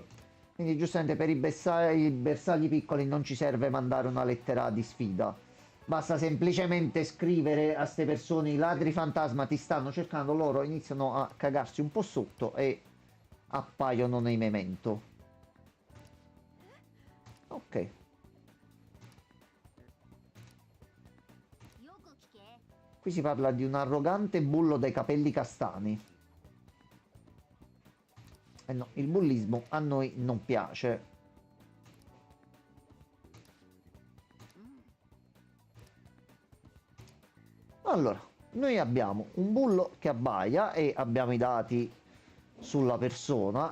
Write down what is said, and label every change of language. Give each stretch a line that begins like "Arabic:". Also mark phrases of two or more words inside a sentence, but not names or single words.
Italian: Quindi giustamente per i bersagli piccoli non ci serve mandare una lettera di sfida. Basta semplicemente scrivere a ste persone: i ladri fantasma ti stanno cercando, loro iniziano a cagarsi un po' sotto e appaiono nei memento. Ok,
Japanese: よく聞け。
Italian: qui si parla di un arrogante bullo dai capelli castani. Eh no, il bullismo a noi non piace. Allora, noi abbiamo un bullo che abbaia e abbiamo i dati sulla persona.